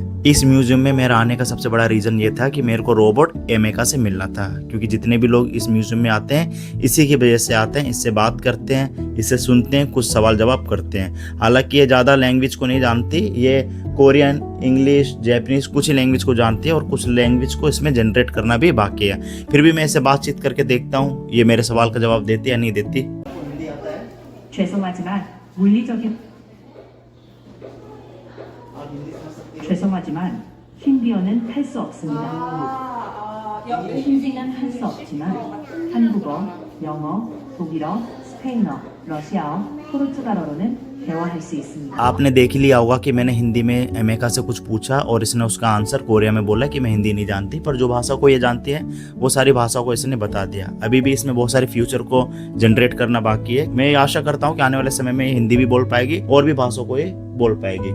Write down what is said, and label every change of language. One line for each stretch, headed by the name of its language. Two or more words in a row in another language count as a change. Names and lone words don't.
Hindi: इस म्यूजियम में मेरा आने का सबसे बड़ा रीज़न ये था कि मेरे को रोबोट एमेका से मिलना था, क्योंकि जितने भी लोग इस म्यूजियम में आते हैं इसी की वजह से आते हैं, इससे बात करते हैं, इससे सुनते हैं, कुछ सवाल जवाब करते हैं। हालांकि ये ज़्यादा लैंग्वेज को नहीं जानती, ये कोरियन, इंग्लिश, जैपनीज़ कुछ ही लैंग्वेज को जानती है और कुछ लैंग्वेज को इसमें जनरेट करना भी बाकी है। फिर भी मैं इससे बातचीत करके देखता हूँ ये मेरे सवाल का जवाब देती या नहीं देती।
Korean: 죄송하지만 힌디어는 할 수 없습니다. 힌디는 할 수 없지만 한국어, 영어, 독일어, 스페인어, 러시아어, 포르투갈어로는 대화할 수 있습니다.
Hindi: आपने देख ही लिया होगा कि मैंने हिंदी में एमेका से कुछ पूछा और इसने उसका आंसर कोरिया में बोला कि मैं हिंदी नहीं जानती, पर जो भाषा को ये जानती है वो सारी भाषाओं को इसने बता दिया। अभी भी इसमें बहुत सारे फ्यूचर को जनरेट करना बाकी है। मैं आशा करता हूँ कि आने वाले समय में ये हिंदी भी बोल पाएगी और भी भाषाओं को ये बोल पाएगी।